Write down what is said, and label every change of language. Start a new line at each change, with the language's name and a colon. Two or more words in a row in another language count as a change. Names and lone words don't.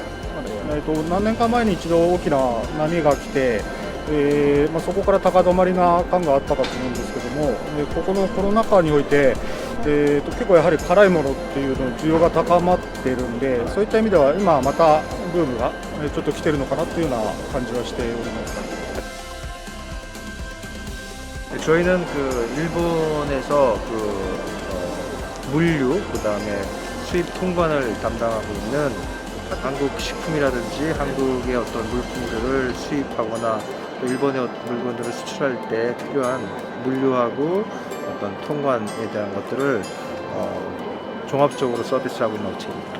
Japanese: 何年か前に一度大きな波が来て、そこから高止まりな感があったかと思うんですけども、ここのコロナ禍において、結構やはり辛いものっていうの需要が高まっているんで、そういった意味では今またブームがちょっと来てるのかなというような感じはしております。
Korean: 저희는 일본에서 물류, 그다음에 수입 통관을 담당하고 있는 한국 식품이라든지 한국의 어떤 물품들을 수입하거나 또 일본의 물건들을 수출할 때 필요한 물류하고 어떤 통관에 대한 것들을 종합적으로 서비스하고 있는 업체입니다.